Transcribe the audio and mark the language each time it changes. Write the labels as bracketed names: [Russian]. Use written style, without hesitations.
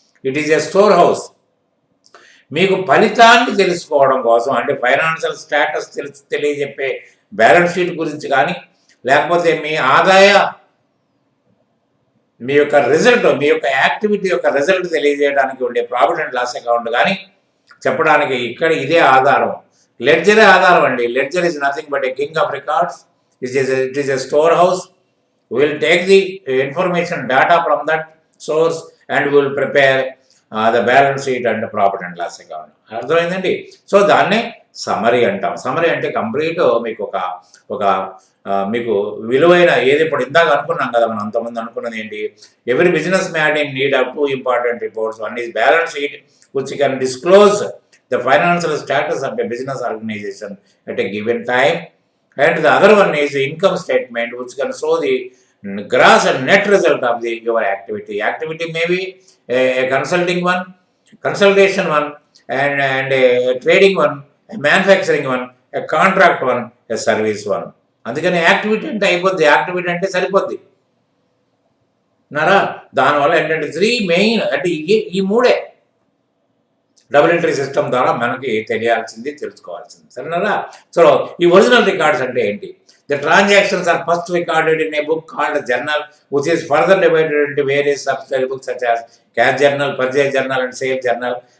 [English] It is a store house. [Telugu] మీకు ఫలితాన్ని తెలుసుకోవడం కోసం, అంటే ఫైనాన్షియల్ స్టేటస్ తెలియజెప్పే బ్యాలెన్స్ షీట్ గురించి కానీ, లేకపోతే మీ ఆదాయ, మీ యొక్క రిజల్ట్, మీ యొక్క యాక్టివిటీ యొక్క రిజల్ట్ తెలియజేయడానికి ఉండే ప్రాఫిట్ అండ్ లాస్ అకౌంట్ కానీ చెప్పడానికి ఇదే ఆధారం. లెడ్జరే ఆధారం అండి. [English] Ledger is nothing but a king of records. It is a store house. We will take the information data from that source and we will prepare the balance sheet and the profit and loss account. [Telugu] అర్థమైందండి. So దాన్నే summary అంటాం. Summary అంటే complete మీకు ఒక మీకు విలువైన ఏది ఇప్పుడు ఇందాక అనుకున్నాం కదా, మనం అంతమంది అనుకున్నది ఏంటి, ఎవరి [English] Business man in need of 2 important reports. One is balance sheet which can disclose the financial status of a business organization at a given time, and the other one is the income statement which can show the gross and net result of your activity. Activity may be a consulting one, consultation one, and a trading one, a manufacturing one, a contract one, a service one. [Telugu] అందుకని activity అంటే అయిపోద్ది, activity అంటే సరిపోద్ది నారా. దానివల్ల ఏంటంటే 3 main అంటే ఈ మూడే డబుల్ ఎంట్రీ సిస్టమ్ ద్వారా మనకి తెలియాల్సింది, తెలుసుకోవాల్సింది, సరేనా. [English] so [Telugu] ఈ ఒరిజినల్ రికార్డ్స్ అంటే ఏంటి? [English] The transactions are first recorded in a book called journal which is further divided into various subsidiary books such as cash journal, purchase journal and sale journal.